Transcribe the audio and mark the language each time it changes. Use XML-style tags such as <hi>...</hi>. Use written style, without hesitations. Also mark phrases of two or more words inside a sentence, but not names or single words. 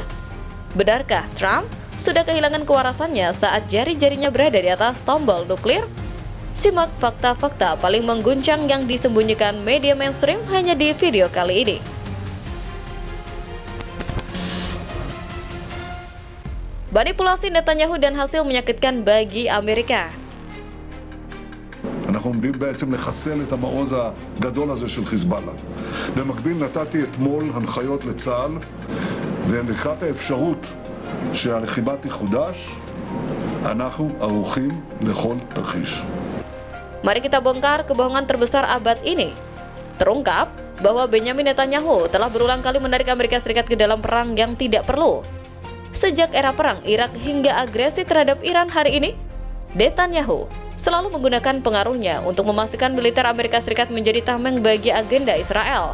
<id>Benarkah Trump sudah kehilangan kewarasannya saat jari-jarinya berada di atas tombol nuklir? Simak fakta-fakta paling mengguncang yang disembunyikan media mainstream hanya di video kali ini. Manipulasi Netanyahu dan hasil menyakitkan bagi Amerika.</id> <he>אנחנו עומדים בעצם לחסל את המעוז הגדול הזה של חיזבאללה. במקביל נתתי אתמול הנחיות לצה"ל, ולקראת האפשרות שהלחימה תחודש, אנחנו ערוכים לכל תרחיש.</he> <id>Mari kita bongkar kebohongan terbesar abad ini. Terungkap bahwa Benyamin Netanyahu telah berulang kali menarik Amerika Serikat ke dalam perang yang tidak perlu. Sejak era perang Irak hingga agresi terhadap Iran hari ini, Netanyahu selalu menggunakan pengaruhnya untuk memastikan militer Amerika Serikat menjadi tameng bagi agenda Israel.</id>